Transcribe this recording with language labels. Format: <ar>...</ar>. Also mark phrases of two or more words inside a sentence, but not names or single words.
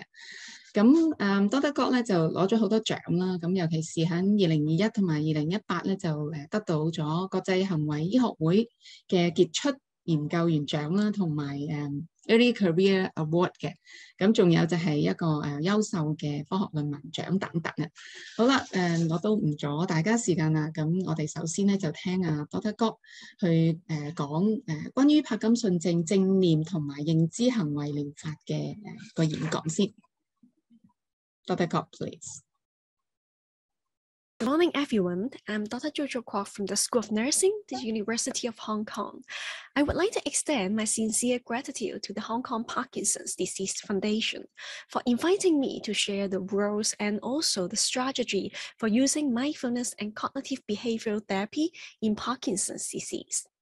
<yue>咁Dr. God咧就攞咗好多獎啦，咁尤其是喺2021同埋2018咧就得到咗國際行為醫學會嘅傑出研究員獎啦，同埋 Early Career Award 嘅，咁仲有就係一個優秀嘅科學論文獎等等啊。好啦，我都唔阻大家時間啦，咁我哋首先咧就聽Dr. God 去講關於柏金遜症正念同埋認知行為療法嘅個演講先。</yue> <en>Dr. God, please. Good morning, everyone. I'm Dr. Jojo Kwok from the School of Nursing, the University of Hong Kong. I would like to extend my sincere gratitude to the Hong Kong Parkinson's Disease Foundation for inviting me to share the rules and also the strategy for using mindfulness and cognitive behavioral therapy in Parkinson's disease.</en>